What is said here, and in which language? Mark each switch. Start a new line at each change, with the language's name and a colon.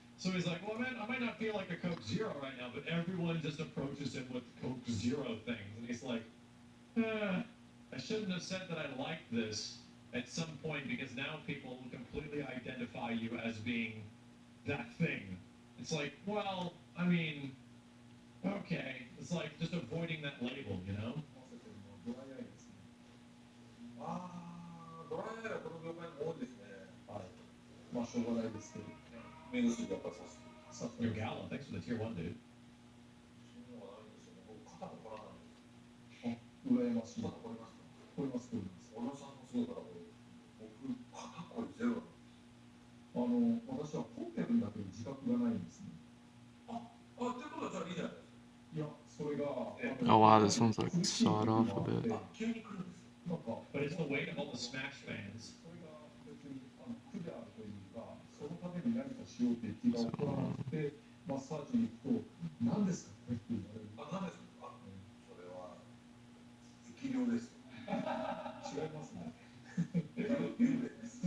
English: So he's like, well, man, I might not feel like a Coke Zero right now, but everyone just approaches him with Coke Zero things, and he's like, I shouldn't have said that I liked this at some point because now people completely identify you as being that thing. It's like, well, I mean, okay. It's like just avoiding that label,
Japanese: ドライアイですね。ドライアイはこの業界も多いですね。はい。まあ、しょうがないですけど。目薬やっぱりさす。
English: Your Gala, thanks for the tier 1, dude.
Japanese: そういうのはないんですよね。僕、肩も凝らないんです。羨ましい。肩凝りますか？凝ります、凝ります。小野さんもすごいから、僕、肩こりゼロなんです。私は凝ってるんだけど自覚がないんですね。ってことはじゃあいいじゃないですか。いや、それが。
English: Oh wow, this one's like sawed off a bit.
Japanese: 急に来るんですよ。なんか。
English: But it's the weight of all the Smash fans.
Japanese: それが別に苦であるというか、そのために何かしようという気が起こらなくて、マッサージに行くと、何ですかこれって言われる。何ですかそれは、適量です。違いますね。幽霊です。